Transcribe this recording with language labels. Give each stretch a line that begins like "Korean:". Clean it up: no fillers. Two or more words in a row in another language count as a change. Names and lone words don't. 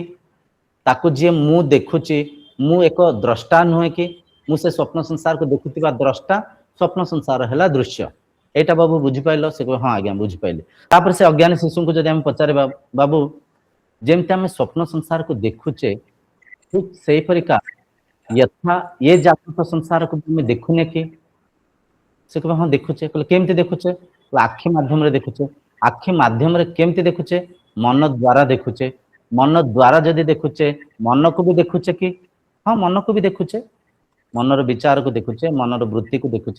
Odia: ତାକୁ ଯିଏ ମୁଁ ଦେଖୁଛି, ମୁଁ ଏକ ଦ୍ରଷ୍ଟା ନୁହେଁ କି? ମୁଁ ସେ ସ୍ୱପ୍ନ ସଂସାରକୁ ଦେଖୁଥିବା ଦ୍ରଷ୍ଟା, ସ୍ୱପ୍ନ ସଂସାର ହେଲା ଦୃଶ୍ୟ। ଏଇଟା ବାବୁ ବୁଝିପାରିଲ? ସେ କହିବ ହଁ ଆଜ୍ଞା ବୁଝିପାରିଲି। ତାପରେ ସେ ଅଜ୍ଞାନୀ ଶିଶୁଙ୍କୁ ଯଦି ଆମେ ପଚାରିବା, ବାବୁ ଯେମିତି ଆମେ ସ୍ୱପ୍ନ ସଂସାରକୁ ଦେଖୁଛେ, ଠିକ ସେଇପରିକା ଯଥା ଯେ ଜାଗୃତ संसारକୁ ଆମେ ଦେଖୁନେ କି? ସେ କହିବ ହଁ ଦେଖୁଛେ। କହିଲେ କେମିତି ଦେଖୁଛେ? ଆଖି ମାଧ୍ୟମରେ ଦେଖୁଛେ। ଆଖି ମାଧ୍ୟମରେ କେମିତି ଦେଖୁଛେ? ମନ ଦ୍ୱାରା ଦେଖୁଛେ। ମନ ଦ୍ୱାରା ଯଦି ଦେଖୁଛେ, ମନକୁ ବି ଦେଖୁଛେ କି? ହଁ ମନକୁ ବି ଦେଖୁଛେ। ମନର ବିଚାରକୁ ଦେଖୁଛେ, ମନର ବୃତ୍ତିକୁ ଦେଖୁଛେ।